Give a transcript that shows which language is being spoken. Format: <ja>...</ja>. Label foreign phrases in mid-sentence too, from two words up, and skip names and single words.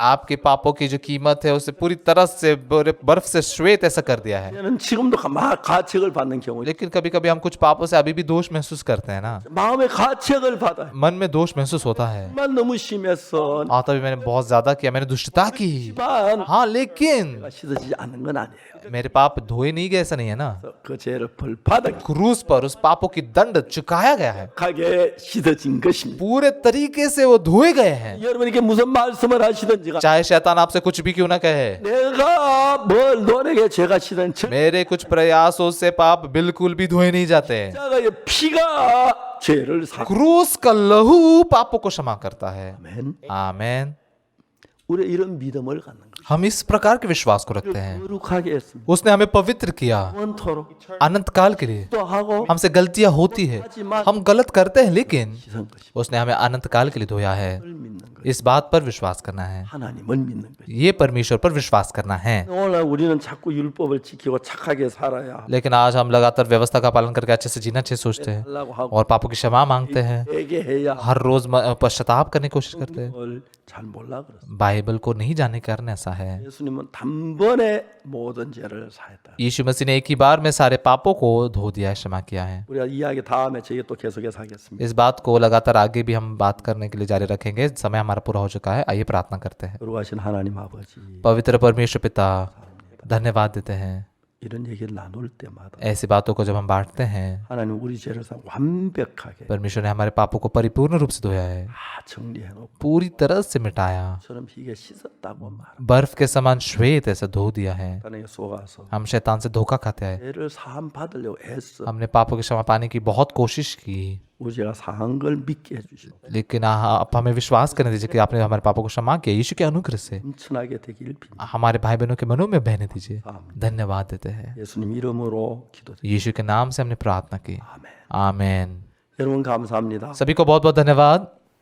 <hi>आपके पापों की जो कीमत है उसे पूरी तरह से बर्फ से श्वेत ऐसा कर दिया है।</hi> <ko>저는 지금도 막 가책을 받는 경우</ko> <hi>लेकिन कभी कभी हम कुछ पापों से अभी भी दोष महसूस करते हैं ना,</hi> <ko>마음에 가책을 받아.</ko> <hi>मन में दोष महसूस होता है।</hi> <ko>만 너무 심했어.</ko> <hi>आता भी मैंने बहुत ज्यादा किया, मैंने दुष्टता की।</hi> <ko>만</ko> <hi>हाँ, लेकिन</hi> <ko>씻어지지 않은 건 아니에요.</ko> <hi>मेरे पाप धोए नहीं गए, ऐसा नहीं है ना।</hi> <ko>그 죄를 벌받아</ko> <hi>क्रूस पर उस पापों की दंड चुकाया गया है,</hi> <ko>가게 씻어진 것입니다.</ko> <hi>पूरे तरीके से वो धोए गए हैं।</hi> <ko>여러분에게 무슨 말씀을 하시든지</ko> <hi>चाहे शैतान आपसे कुछ भी क्यों ना कहे,</hi> <ko>내가 뭘 노력해 죄가 씻은 저</ko> <hi>मेरे कुछ प्रयासों से पाप बिल्कुल भी धोए नहीं जाते।</hi> <ko>자가의 피가 죄를 사.</ko> <hi>क्रूस का लहू पापों को क्षमा करता है।</hi> <ko>아멘.</ko> <hi>आमेन।</hi> <ko>우리 이런 믿음을 갖는 거예요.</ko> <hi>हम इस प्रकार के विश्वास को रखते हैं।</hi> <ko>거룩하게 했습니다.</ko> <hi>उसने हमें पवित्र किया</hi> <ko>원토록</ko> <hi>अनंत काल के लिए।</hi> <ko>또 하고</ko> <hi>हमसे गलतियां होती है, हम गलत करते हैं, लेकिन</hi> <ko>씻은 것이</ko> <hi>उसने हमें अनंत काल के लिए धोया है।</hi> <ko>믿는 거예요.</ko> <hi>इस बात पर विश्वास करना है,</hi> <ko>하나님을 믿는 거예요.</ko> <hi>ये परमेश्वर पर विश्वास करना है।</hi> <ko>오늘 우리는 자꾸 율법을 지키고 착하게 살아야</ko> <hi>लेकिन आज हम लगातार व्यवस्था का पालन करके अच्छे से जीना चाहिए सोचते हैं</hi> <ko>하려고 하고</ko> <hi>और पापों की क्षमा मांगते हैं,</hi> <ko>되게 해야</ko> <hi>हर रोज पश्चाताप करने की कोशिश करते हैं।</hi> <ko>걸 잘 몰라 그랬어요.</ko> <hi>बाइबल को नहीं जानने के कारण ऐसा है।</hi> <ko>예수님은 단번에 모든 죄를 사했다.</ko> <hi>यीशु मसीह ने एक ही बार में सारे पापों को धो दिया है, क्षमा किया है।</hi> <ko>우리가 이야기 다음에 저희 또 계속해서 하겠습니다.</ko> <hi>इस बात को लगातार आगे भी हम बात करने के लिए जारी रखेंगे। समय हमारा पूरा हो चुका है, आइए प्रार्थना करते हैं।</hi> <ko>거룩하신 하나님 아버지,</ko> <hi>पवित्र परमेश्वर पिता, धन्यवाद देते हैं</hi> <ko>이런 얘기를 나눌 때마다</ko> <hi>ऐसी बातों को जब हम बांटते हैं।</hi> <ko>하나님 우리 죄를 다 완벽하게</ko> <hi>परमेश्वर ने हमारे पापों को परिपूर्ण रूप से धोया है,</hi> <ko>다 정리해 놓고</ko> <hi>पूरी तरह से मिटाया,</hi> <ko>처럼 희게 씻었다고 말.</ko> <hi>बर्फ के समान श्वेत ऐसे धो दिया है।</hi> <ko>사단에게 속아서</ko> <hi>हम शैतान से धोखा खाते हैं,</hi> <ko>죄를 사함 받으려고 애써</ko> <hi>हमने पापों की क्षमा पाने की बहुत कोशिश की,</hi> <ko>우리 죄가 사한 걸 믿게 해주시고</ko> <hi>लेकिन आप हमें विश्वास करने दीजिए कि आपने हमारे पापों को क्षमा किया। यीशु के अनुग्रह से</hi> <ko>넘쳐나게 되길 빕니다.</ko> <hi>हमारे भाई बहनों के मनों में बहने दीजिए। धन्यवाद देते हैं।</hi> <ko>예수님 이름으로 기도드립니다.</ko> <hi>यीशु के नाम से हमने प्रार्थना की।</hi> <ko>아멘.</ko> <hi>आमेन।</hi> <ko>여러분 감사합니다.</ko> <hi>सभी को बहुत बहुत धन्यवाद।</hi>